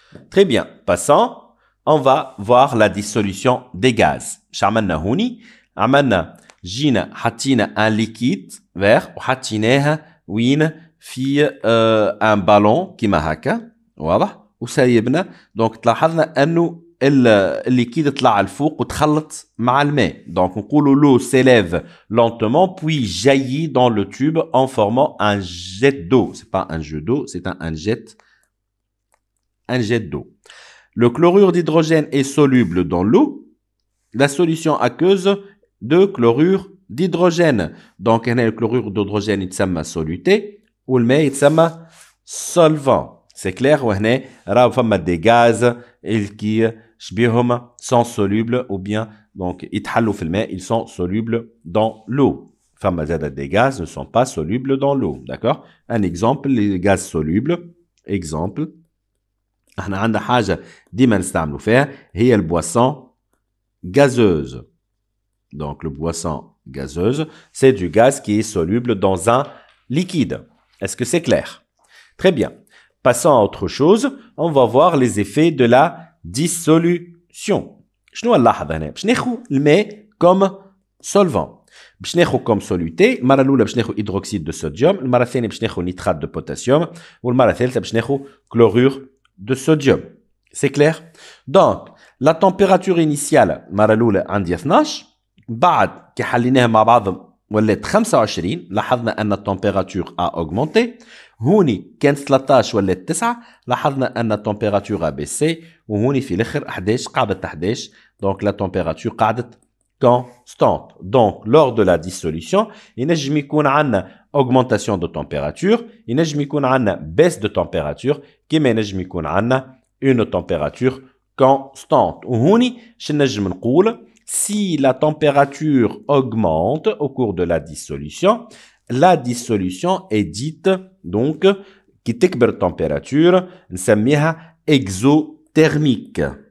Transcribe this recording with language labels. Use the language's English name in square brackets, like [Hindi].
[French] Très bien. Passons, on va voir la dissolution des gaz. [Arabic] شعملنا هوني عملنا جينا حطينا [French] un liquide vert [Arabic] وحطيناه وين في ان بالون كيما هكا. واضح؟ وسايبنا. دونك تلاحظنا انه الليكيد طلع الفوق وتخلط مع الماء. دونك نقولوا [French] l'eau s'élève lentement puis jaillit dans le tube en formant un jet d'eau. C'est pas un jet d'eau, c'est un jet d'eau. Le chlorure d'hydrogène est soluble dans l'eau. La solution aqueuse de chlorure d'hydrogène. [Arabic] Donc هنا الكلورير d'hydrogène يتسمى soluté والماء يتسمى solvant. [French] C'est clair? [Arabic] وهنا راهو فما [French] des gaz qui [Arabic] شبيهم [French] sont solubles ou bien donc [Arabic] يتحلوا في الماء, [French] ils sont solubles dans l'eau. [Arabic] فما زاد [French] des gaz ne sont pas solubles dans l'eau. D'accord? Un exemple, les gaz solubles. Exemple. [Arabic] احنا عندنا حاجة ديما نستعملوا فيها هي البوisson gazeuse. [French] Donc, le boisson gazeuse, c'est du gaz qui est soluble dans un liquide. Est-ce que c'est clair? Très bien. Passons à autre chose. On va voir les effets de la dissolution. [Arabic] شنو نلاحظ هنا؟ باش ناخذ الماء [French] comme solvant. [Arabic] باش ناخذ [French] comme soluté. [Arabic] المرة الأولى باش ناخذ hydroxyde de sodium. المرة الثانية باش ناخذ nitrate de potassium. والمرة الثالثة باش ناخذ chlorure de sodium. [French] C'est clair? Donc, la température initiale [Arabic] المرة الأولى عندي [French] 12. [Arabic] بعد كي حليناها مع بعض ولات 25. لاحظنا ان التمبيراتور ا اوغمونتي. هوني كانت 13 ولات 9. لاحظنا ان التمبيراتور ا بيسي. وهوني في الاخر 11 قعدت 11. دونك لا تمبيراتور قعدت كونستانت. [French] دونك lors de la dissolution [Arabic] ينجم يكون عندنا [French] augmentation de température, ينجم يكون عندنا baisse de température, [Arabic] كيما ينجم يكون عندنا [French] une température constante. وهوني شنو نجم نقول؟ Si la température augmente au cours de la dissolution est dite donc qui [Arabic] تكبر [French] température نسميها exothermique.